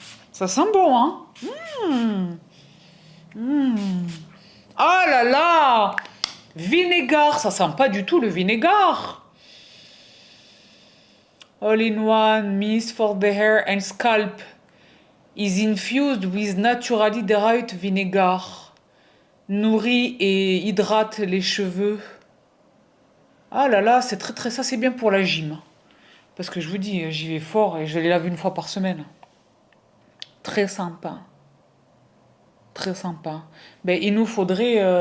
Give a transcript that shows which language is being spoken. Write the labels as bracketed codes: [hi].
[fr] Ça sent bon, hein. Ah là là. Vinaigre, ça sent pas du tout le vinaigre. [en] All-in-one mist for the hair and scalp is infused with naturally derived vinegar. [fr] Nourrit et hydrate les cheveux. Ah là là, c'est très ça c'est bien pour la gym. Parce que je vous dis, j'y vais fort et je les lave une fois par semaine. Très sympa. Très sympa. Ben, il nous faudrait...